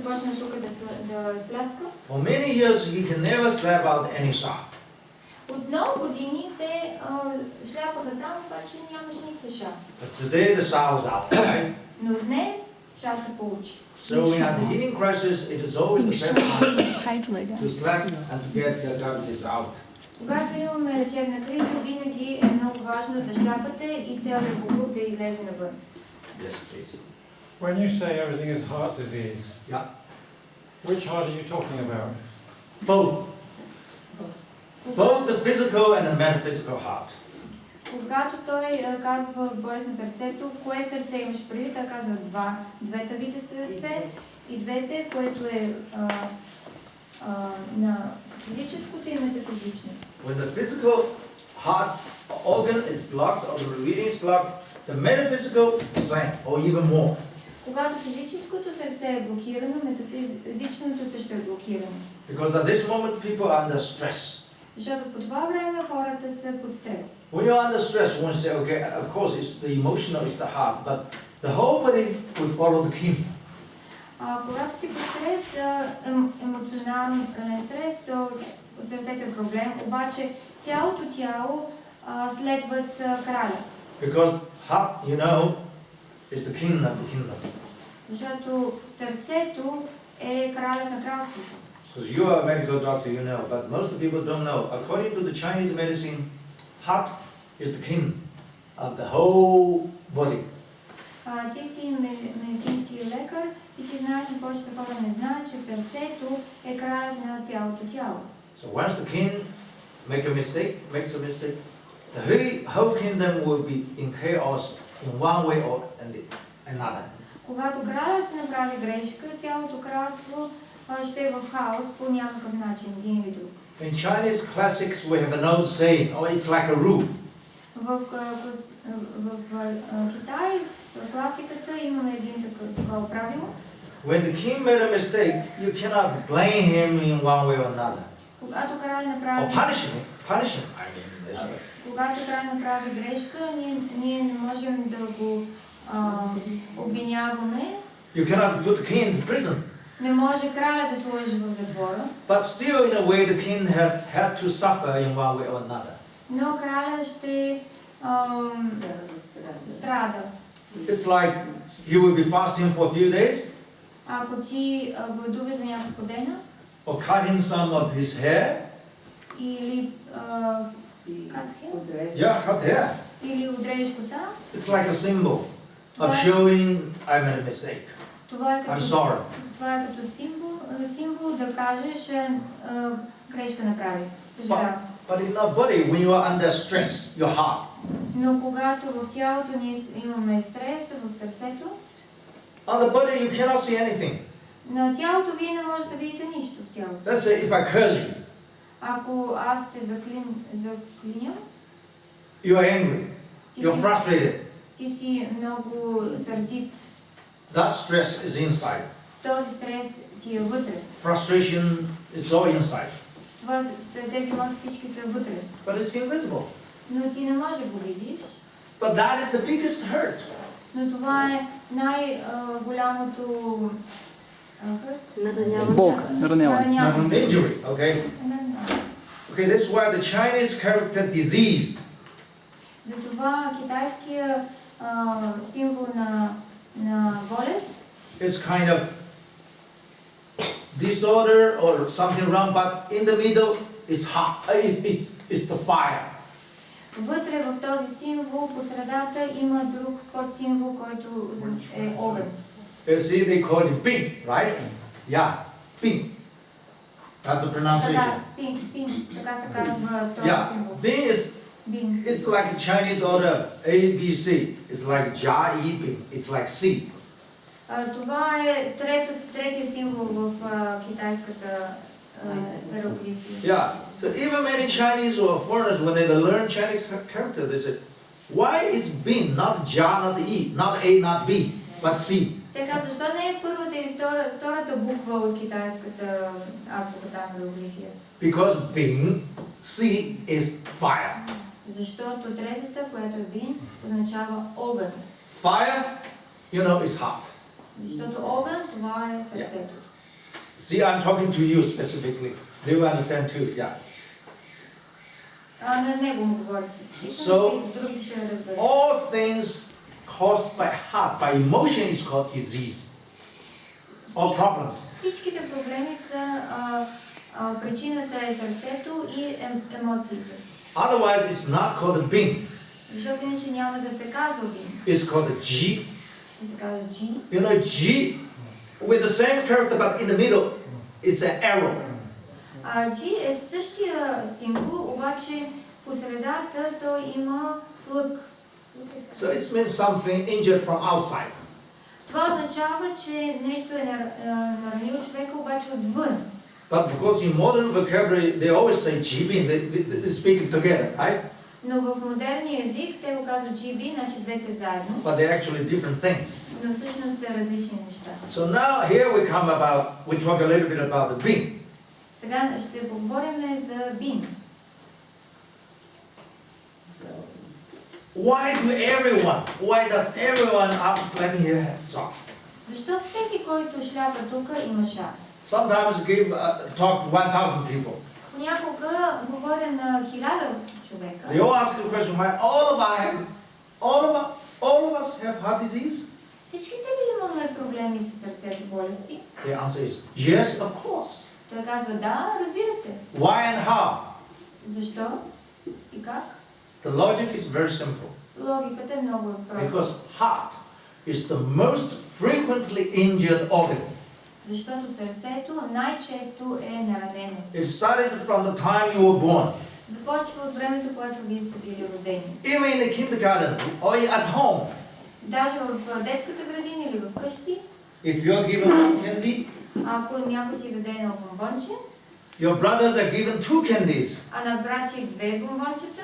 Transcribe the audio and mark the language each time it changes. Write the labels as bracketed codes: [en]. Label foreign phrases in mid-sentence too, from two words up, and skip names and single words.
[bg] важно тук да пляска. [en] For many years he can never slap out any shot. [bg] От много години те шляпаха там, обаче нямаше никаква ша. [en] But today the shot is out, right? [bg] Но днес ша се получи. [en] So when you have the heating crisis, it is always the best time to slap and to get the garbages out. [bg] Когато имаме лечебна криза, винаги е много важно да шляпате и целият боклук да излезе навън. [en] Yes, please. When you say everything is heart disease, Yeah. which heart are you talking about? Both. Both the physical and the metaphysical heart. [bg] Когато той казва болест на сърцето, кое сърце имаш преди? Той казва двете вида сърце и двете, което е на физическото и метафизичното. [en] When the physical heart organ is blocked or the reading is blocked, the metaphysical is same or even more. [bg] Когато физическото сърце е блокирано, метафизичното също е блокирано. [en] Because at this moment people are under stress. [bg] Защото по това време хората са под стрес. [en] When you're under stress, one say, okay, of course it's the emotional, it's the heart, but the whole body will follow the king. [bg] Когато си под стрес, емоционален стрес, то от сърцето е проблем, обаче цялото тяло следват краля. [en] Because heart, you know, is the king of the kingdom. [bg] Защото сърцето е кралят на кралството. [en] Because you are a medical doctor, you know, but most of the people don't know. According to the Chinese medicine, heart is the king of the whole body. [bg] Ти си медицински лекар и ти знаеш, но повечето хора не знаят, че сърцето е кралят на цялото тяло. [en] So once the king makes a mistake, the whole kingdom will be in chaos in one way or another. [bg] Когато кралят направи грешка, цялото кралство ще е в хаос по някакъв начин, един или друг. [en] In Chinese classics we have an old saying, oh, it's like a rule. [bg] В Китай, в класиката имаме един такова правило. [en] When the king made a mistake, you cannot blame him in one way or another. [bg] Когато крал направи Когато крал направи грешка, ние не можем да го обвиняваме. [en] You cannot put the king into prison. [bg] Не може краля да сложи в затвора. [en] But still, in a way, the king had to suffer in one way or another. [bg] Но краля ще страда. [en] It's like you will be fasting for a few days, [bg] Ако ти гладуваш за няколко дена, [en] or cutting some of his hair. [bg] или [en] Cut hair. [bg] Или отрежеш коса. [en] It's like a symbol of showing I made a mistake. I'm sorry. [bg] Това е като символ да кажеш грешка направи. Съжалявам. [en] But in our body, when you are under stress, your heart. [bg] Но когато в тялото ние имаме стрес в сърцето, [en] On the body you cannot see anything. [bg] на тялото вие не можете да видите нищо в тялото. [en] Let's say if I curse you. [bg] Ако аз те заклиням, [en] You are angry. You're frustrated. [bg] Ти си много сърдит. [en] That stress is inside. [bg] Този стрес ти е вътре. [en] Frustration is all inside. [bg] Тези емоции всички са вътре. [en] But it's invisible. [bg] Но ти не можеш да го видиш. [en] But that is the biggest hurt. [bg] Но това е най-голямото нараняване. [en] Injury, okay? Okay, that's why the Chinese character disease. [bg] Затова китайския символ на болест [en] It's kind of disorder or something wrong, but in the middle it's hot. It's the fire. [bg] Вътре в този символ по средата има друг подсимвол, който е огън. [en] You see, they call it Bing, right? Yeah, Bing. That's the pronunciation. [bg] Пин, така се казва този символ. [en] Bing is. It's like a Chinese order of A, B, C. It's like [zh] Ja, Yi, Bing. [en] It's like C. [bg] Това е третия символ в китайската иероглифия. [en] Yeah. So even many Chinese or foreigners, when they learn Chinese character, they say, why is Bing not Ja, not E, not A, not B, but C? [bg] Така, защо не е първата или втората буква от китайската азбука на иероглифия? [en] Because Bing, C is fire. [bg] Защото третата, която е Бин, означава огън. [en] Fire, you know, is hot. [bg] Защото огън, това е сърцето. [en] See, I'm talking to you specifically. They will understand too. Yeah. [bg] На него му говоря специфично, [en] So, [bg] и другите ще разберат. [en] all things caused by heart, by emotion is called disease or problems. [bg] Всичките проблеми са, причината е сърцето и емоциите. [en] Otherwise, it's not called a being. [bg] Защото иначе няма да се казва бин. [en] It's called a G. [bg] Ще се казва G. [en] You know, G with the same character, but in the middle, it's an arrow. [bg] G е същия символ, обаче по средата той има лък. [en] So it means something injured from outside. [bg] Това означава, че нещо е наранило човека, обаче отвън. [en] But because in modern vocabulary, they always say [zh] G being, [en] they speak it together, right? [bg] Но в модерния език те го казват GB, значи двете заедно. [en] But they're actually different things. [bg] Но всъщност са различни неща. [en] So now here we talk a little bit about the being. [bg] Сега ще поговорим за бин. [en] Why does everyone after slapping here have shock? [bg] Защо всеки, който шляпа тук, има шак? [en] Sometimes give talk to 1,000 people. [bg] Понякога говоря на 1000 човека. [en] They all ask the question, why all of us have heart disease? [bg] Всичките ли имаме проблеми с сърцето, болести? [en] The answer is yes, of course. [bg] Той казва да, разбира се. [en] Why and how? [bg] Защо и как? [en] The logic is very simple. [bg] Логиката е много проста. [en] Because heart is the most frequently injured organ. [bg] Защото сърцето най-често е наранено. [en] It started from the time you were born. [bg] Започва от времето, когато вие сте били родени. [en] Even in the kindergarten or at home. [bg] Даже в детската градина или в къщи. [en] If you are given one candy, [bg] ако някой ти даде едно бомбонче, [en] your brothers are given 2 candies. [bg] а на брат ти 2 бомбончета,